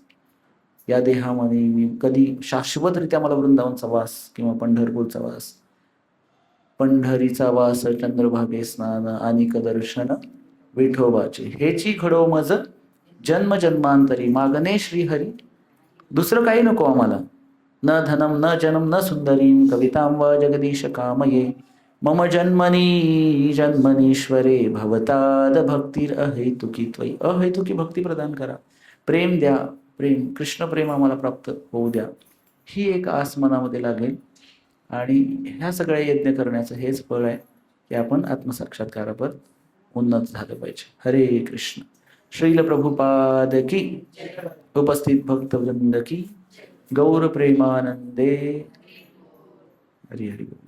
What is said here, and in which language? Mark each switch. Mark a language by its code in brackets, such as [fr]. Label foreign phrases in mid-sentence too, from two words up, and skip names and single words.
[mr] या देहामध्ये मी कधी शाश्वतरित्या मला वृंदावनचा वास किंवा पंढरपूरचा वास, पंढरीचा वास चंद्रभागे स्नान अनिक दर्शन विठोबाचे, हेची घडो मज जन्म जन्मांतरी, मागणे श्रीहरी दुसरं काही नको आम्हाला. [sa] न धनम न जनम न सुंदरीं कवितां वा जगदीश कामये, मम जन्मनी जन्मनीश्वरे भवताद भक्तीर अहेतुकी त्वयी. [mr] अहेतुकी भक्ती प्रदान करा, प्रेम द्या, प्रेम कृष्ण प्रेम आम्हाला प्राप्त होऊ द्या. ही एक आस मनामध्ये लागेल. आणि ह्या सगळ्या यज्ञ करण्याचं हेच फळ आहे की आपण आत्मसाक्षात्कारावर उन्नत झालं पाहिजे. हरे कृष्ण. श्रील प्रभुपाद की, उपस्थित भक्तवृंद की, गौर प्रेमानंदे. हरी हरी.